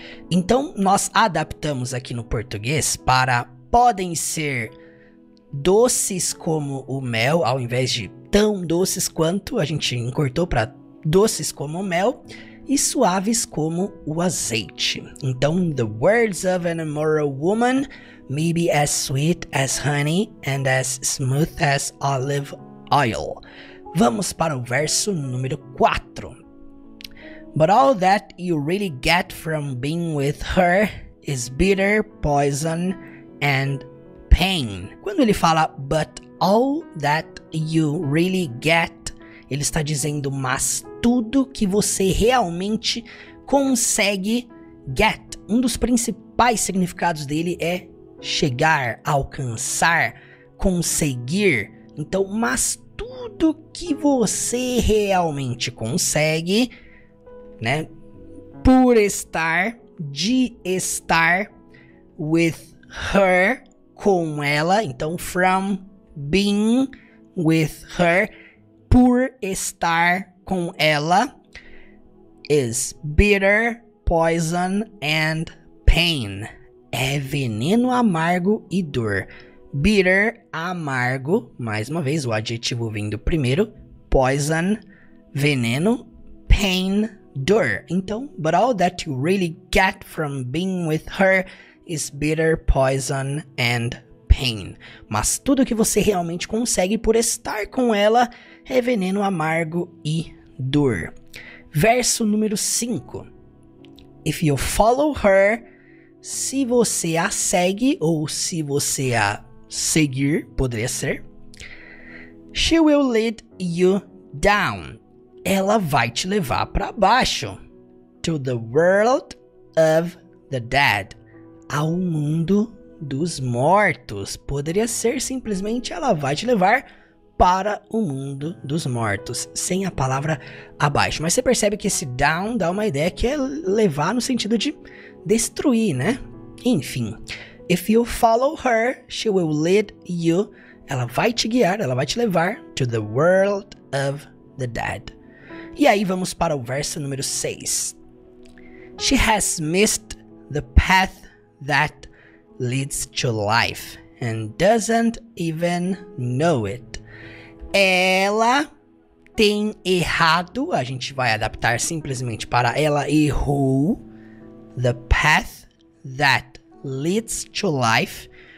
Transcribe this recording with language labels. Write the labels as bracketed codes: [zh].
[pt] Então nós adaptamos aqui no português para podem ser doces como o mel, ao invés de tão doces quanto, a gente encurtou para doces como o mel e suaves como o azeite. Então, [en] the words of an immoral woman may be as sweet as honey and as smooth as olive oil. [pt] Vamos para o verso número 4. [en] But all that you really get from being with her is bitter poison and pain. [pt] Quando ele fala [en] but all that you really get, [pt] ele está dizendo mas tudo que você realmente consegue get. Um dos principais significados dele é chegar, alcançar, conseguir. Então, mas tudo que você realmente consegue, né? Por estar, de estar [en] with her, [pt] com ela. [en] Então, from being with her, [pt] por estar com ela, [en] is bitter, poison and pain. [pt] É veneno amargo e dor. Bitter, amargo, mais uma vez o adjetivo vindo primeiro. poison, veneno, pain, dor. [en] Então, but all that you really get from being with her is bitter poison and pain. [pt] Mas tudo que você realmente consegue por estar com ela é veneno amargo e dor. Verso número 5. [en] If you follow her, [pt] se você a segue ou se você a seguir, poderia ser. [en] She will lead you down. [pt] Ela vai te levar para baixo. [en] To the world of the dead. [pt] Ao mundo dos mortos. Poderia ser simplesmente ela vai te levar para o mundo dos mortos, sem a palavra abaixo. Mas você percebe que esse down dá uma ideia que é levar no sentido de destruir, né? Enfim. [en] If you follow her, she will lead you. [pt] Ela vai te guiar, ela vai te levar [en] to the world of the dead. [pt] E aí vamos para o verso número 6. [en] She has missed the path that leads to life and doesn't even know it. [pt] Ela tem errado, a gente vai adaptar simplesmente para ela errou. [en] The path that leads to life.